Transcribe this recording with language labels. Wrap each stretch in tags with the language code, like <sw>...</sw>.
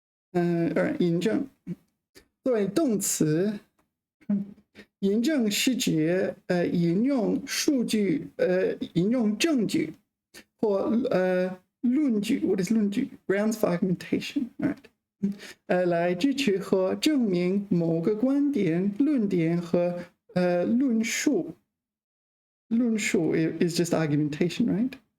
<zh>Alright, 引证作为动词，引证是指引用数据，引用证据或论据。</zh> <en>What is 论据 ？Grounds for argumentation. Alright.</en> <zh>来支持和证明某个观点、论点和论述。</zh> <en>论述 is just argumentation, right?</en>